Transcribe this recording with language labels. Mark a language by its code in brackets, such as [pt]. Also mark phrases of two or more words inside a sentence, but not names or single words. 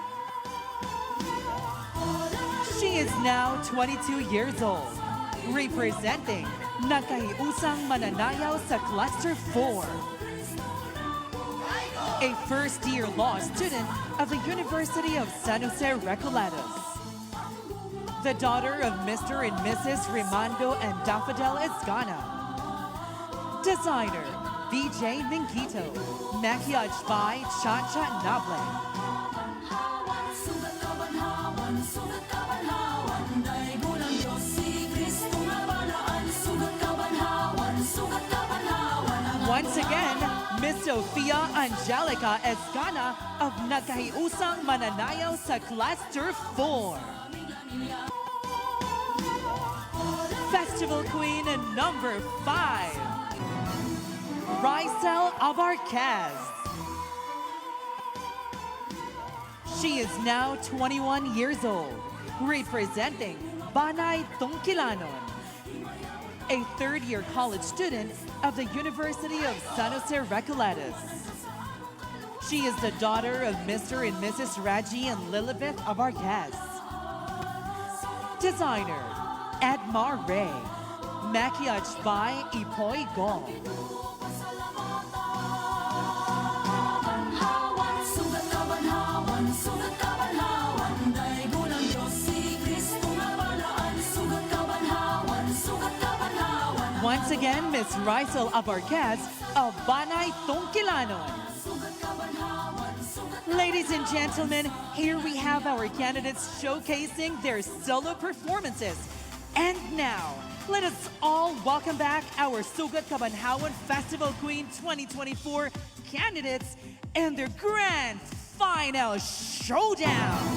[en] She is now 22 years old, representing Nakahiusang Mananayaw sa Cluster 4. A first-year law student of the University of San Jose Recoletos. The daughter of Mr. and Mrs. Rimando and Daffodil Escana. Designer, BJ Mingito. Maquillage by Chacha Nable. [ceb] Sugat Kabanhawan, Sugat Kabanhawan, daigulang Diyos si Kristo nga balaan. Sugat Kabanhawan, Sugat Kabanhawan, ang [en] Once again, Miss Sofia Angelica Escana of Nakahiusang Mananayaw sa Cluster 4. Festival Queen number 5, Rysel Abarquez. She is now 21 years old, representing Banay Tungkilanon. A third-year college student of the University of San Jose Recoletos. She is the daughter of Mr. and Mrs. Raji and Lilibeth Abarquez. Designer, Edmar Ray. Maquillage by Ipoy Gol. [ceb] Sugat Kabanhawan, Sugat Kabanhawan, daigulang Diyos si Kristo nga balaan. Sugat Kabanhawan, Sugat Kabanhawan, [en] Once again, Miss Rysel Abarquez of Banay Tungkilanon. Ladies and gentlemen, here we have our candidates showcasing their solo performances. And now, let us all welcome back our Sugat Kabanhawan Festival Queen 2024 candidates and their grand final showdown.